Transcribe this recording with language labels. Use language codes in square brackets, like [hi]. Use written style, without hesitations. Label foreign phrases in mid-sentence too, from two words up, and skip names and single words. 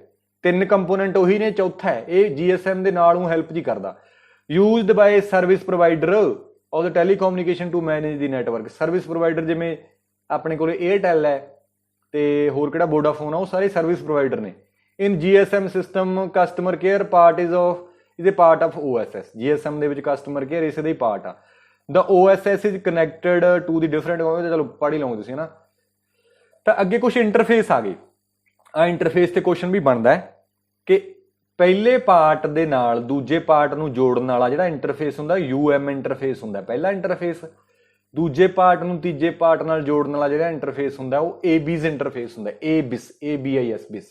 [pa] 3 ਕੰਪੋਨੈਂਟ ਉਹੀ ਨੇ, ਚੌਥਾ ਹੈ ਇਹ GSM ਦੇ ਨਾਲ ਨੂੰ ਹੈਲਪ ਜੀ ਕਰਦਾ। [en] used by service provider of the telecommunication to manage the network. service provider [pa] ਜਿਵੇਂ ਆਪਣੇ ਕੋਲ ਏਅਰਟੈਲ ਹੈ ਤੇ ਹੋਰ ਕਿਹੜਾ ਵੋਡਾਫੋਨ ਆ, ਉਹ ਸਾਰੇ [en] service provider [pa] ਨੇ। [en] in GSM system customer care part is a part of OSS। [pa] GSM ਦੇ ਵਿੱਚ [en] customer care [pa] ਇਸੇ ਦਾ ਹੀ ਪਾਰਟ ਆ। [en] the OSS is connected to the different, [pa] ਚਲੋ ਪੜ੍ਹ ਹੀ ਲਓਗੇ ਤੁਸੀਂ ਨਾ। ਤਾਂ ਅੱਗੇ ਕੁਝ ਇੰਟਰਫੇਸ ਆ ਗਏ। ਆ ਇੰਟਰਫੇਸ ਤੇ ਕੁਐਸਚਨ ਵੀ ਬਣਦਾ ਹੈ ਕਿ ਪਹਿਲੇ ਪਾਰਟ ਦੇ ਨਾਲ ਦੂਜੇ ਪਾਰਟ ਨੂੰ ਜੋੜਨ ਵਾਲਾ ਜਿਹੜਾ ਇੰਟਰਫੇਸ ਹੁੰਦਾ UM ਇੰਟਰਫੇਸ ਹੁੰਦਾ ਪਹਿਲਾ ਇੰਟਰਫੇਸ। ਦੂਜੇ ਪਾਰਟ ਨੂੰ ਤੀਜੇ ਪਾਰਟ ਨਾਲ ਜੋੜਨ ਵਾਲਾ ਜਿਹੜਾ ਇੰਟਰਫੇਸ ਹੁੰਦਾ ਉਹ ABIS ਇੰਟਰਫੇਸ ਹੁੰਦਾ, ABIS।